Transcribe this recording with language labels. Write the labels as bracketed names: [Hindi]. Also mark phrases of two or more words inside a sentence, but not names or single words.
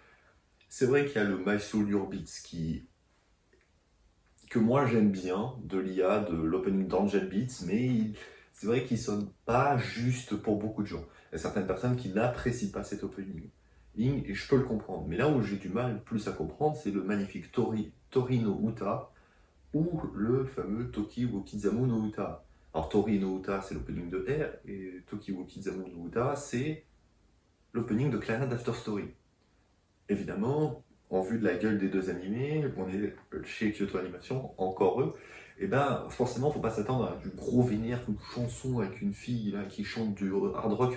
[French] C'est vrai qu'il y a le My Soul Your Beats que moi j'aime bien de l'IA, de l'opening d'Angel Beats, mais c'est vrai qu'il sonne pas juste pour beaucoup de gens. Il y a certaines personnes qui n'apprécient pas cet opening. Et je peux le comprendre. Mais là où j'ai du mal plus à comprendre, c'est le magnifique Torino Uta ou le fameux Toki wo Kizamu no Uta. Alors Tori no Uta, c'est l'opening de R, et Toki wo Kizamu no Uta, c'est l'opening de Clannad After Story. Évidemment, en vue de la gueule des deux animés, on est chez Kyoto Animation, encore eux, et ben forcément, faut pas s'attendre à du gros vénère, une chanson avec une fille là, qui chante du hard rock.